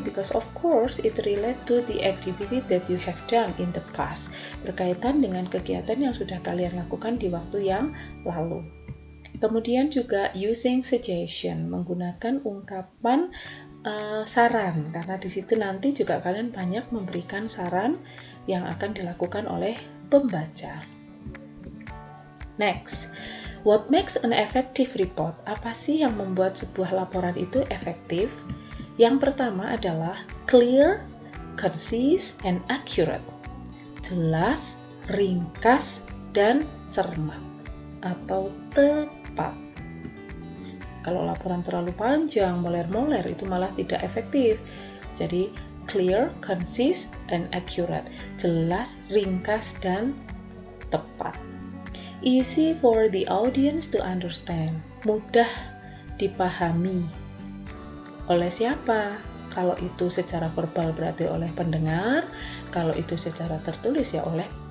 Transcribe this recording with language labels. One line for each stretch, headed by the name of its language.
English: Because of course it relates to the activity that you have done in the past.
Indonesian: Berkaitan dengan kegiatan yang sudah kalian lakukan di waktu yang lalu. Kemudian juga
English: using suggestion,
Indonesian: menggunakan ungkapan saran, karena di situ nanti juga kalian banyak memberikan saran yang akan dilakukan oleh pembaca.
English: Next, what makes an effective report?
Indonesian: Apa sih yang membuat sebuah laporan itu efektif? Yang pertama adalah
English: clear, concise, and accurate.
Indonesian: Jelas, ringkas, dan cermat atau tepat. Kalau laporan terlalu panjang, moler-moler, itu malah tidak efektif. Jadi
English: clear, concise, and accurate.
Indonesian: Jelas, ringkas, dan tepat.
English: Easy for the audience to understand.
Indonesian: Mudah dipahami. Oleh siapa? Kalau itu secara verbal berarti oleh pendengar, kalau itu secara tertulis ya oleh